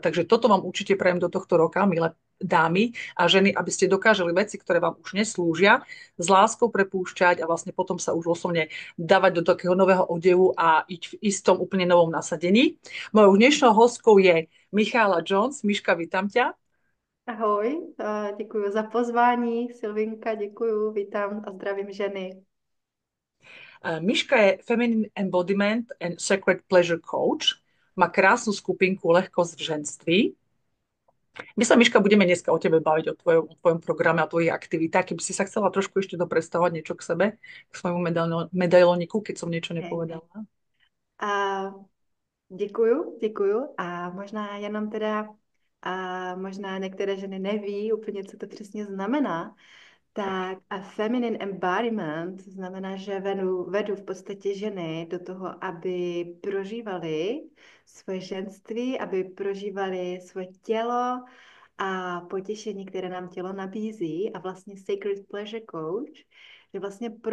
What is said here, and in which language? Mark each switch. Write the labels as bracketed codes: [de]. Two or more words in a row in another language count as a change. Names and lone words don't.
[sk] Takže toto vám určite prajem do tohto roka, milé dámy a ženy, aby ste dokážali veci, ktoré vám už neslúžia, s láskou prepúšťať a vlastne potom sa už oslovne dávať do takého nového odevu a ísť v istom úplne novom nasadení. Mojou dnešnou hostkou je Michála Jones. Miška, vítam ťa. [cs] Ahoj, děkuji za pozvání, Silvinka, děkuji, vítám a zdravím ženy. [sk] Miška je [en] Feminine Embodiment and Sacred Pleasure Coach. [sk] Má krásnu skupinku Lehkosť v ženství. My sa, Miška, budeme dneska o tebe baviť, o tvojom programe a tvojich aktivitách. Keby si sa chcela trošku ešte doprestovať niečo k sebe, k svojmu medailoniku, keď som niečo Okay. nepovedala. [cs] A děkuju a možná jenom teda, a možná některé ženy neví úplně, co to přesně znamená, tak a [en] feminine embodiment [cs] znamená, že vedu v podstatě ženy do toho, aby prožívali svoje ženství, aby prožívali svoje tělo a potěšení, které nám tělo nabízí a vlastně [en] Sacred Pleasure Coach, [cs] že vlastně